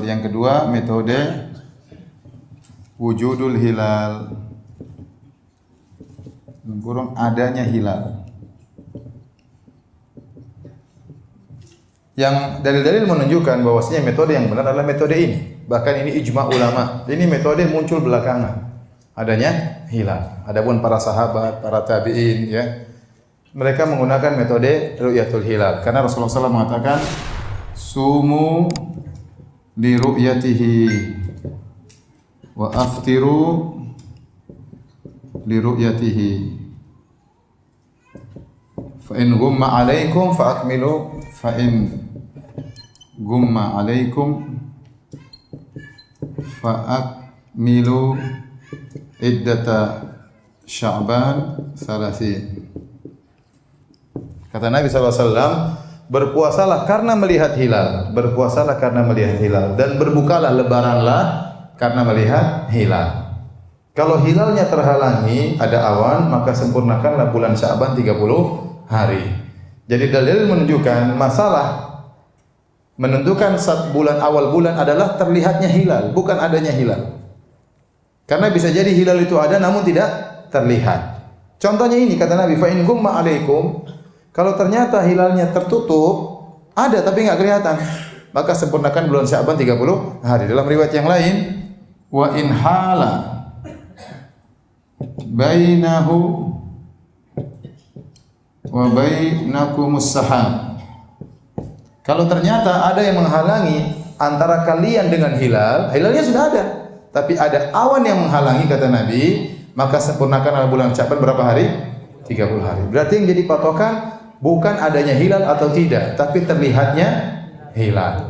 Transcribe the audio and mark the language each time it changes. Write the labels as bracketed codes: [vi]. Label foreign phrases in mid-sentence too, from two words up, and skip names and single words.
[id] Yang kedua, metode [ar] وجود الهلال, [id] adanya hilal. Yang dalil-dalil menunjukkan bahwasanya metode yang benar adalah metode ini. Bahkan ini ijma ulama. Ini metode muncul belakangan. Adanya hilal. Adapun para sahabat, para tabi'in ya, mereka menggunakan metode [ar] رؤية الهلال [id] karena Rasulullah SAW mengatakan [ar] صوموا لرؤيته وأفطروا لرؤيته فإن غم عليكم فأكملوا فإن غم عليكم فأكملوا عدة شعبان 30. [id] Kata Nabi SAW, berpuasalah karena melihat hilal, berpuasalah karena melihat hilal, dan berbukalah, lebaranlah karena melihat hilal. Kalau hilalnya terhalangi, ada awan, maka sempurnakanlah bulan Sya'ban 30 hari. Jadi dalil menunjukkan masalah menentukan saat bulan awal bulan adalah terlihatnya hilal, bukan adanya hilal. Karena bisa jadi hilal itu ada namun tidak terlihat. Contohnya ini kata Nabi, [ar] فإن غم عليكم, [id] kalau ternyata hilalnya tertutup, ada tapi enggak kelihatan, maka sempurnakan bulan Sya'ban 30 hari. Dalam riwayat yang lain, [ar] وإن حال بينه وبينكم السحاب. [id] Kalau ternyata ada yang menghalangi antara kalian dengan hilal, hilalnya sudah ada, tapi ada awan yang menghalangi kata Nabi, maka sempurnakan bulan Sya'ban berapa hari? 30 hari. Berarti yang jadi patokan bukan adanya hilal atau tidak, tapi terlihatnya hilal.